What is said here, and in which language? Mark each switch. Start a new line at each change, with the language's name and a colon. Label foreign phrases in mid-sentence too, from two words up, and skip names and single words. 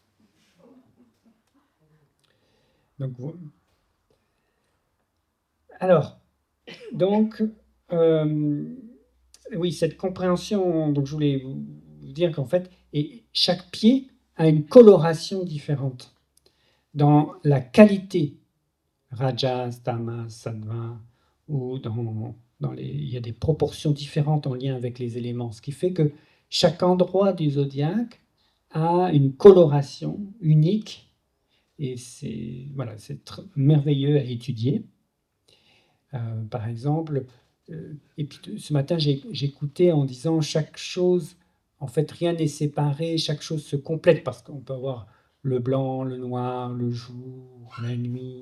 French: Donc, alors, donc, oui, cette compréhension, donc je voulais vous dire qu'en fait, et chaque pied a une coloration différente dans la qualité,
Sanskrit: रजस्, तमस्, सत्त्व,
French: ou il y a des proportions différentes en lien avec les éléments, ce qui fait que chaque endroit du zodiaque a une coloration unique, et c'est voilà, merveilleux à étudier. Par exemple, et puis ce matin, j'écoutais en disant chaque chose, en fait, rien n'est séparé, chaque chose se complète, parce qu'on peut avoir le blanc, le noir, le jour, la nuit.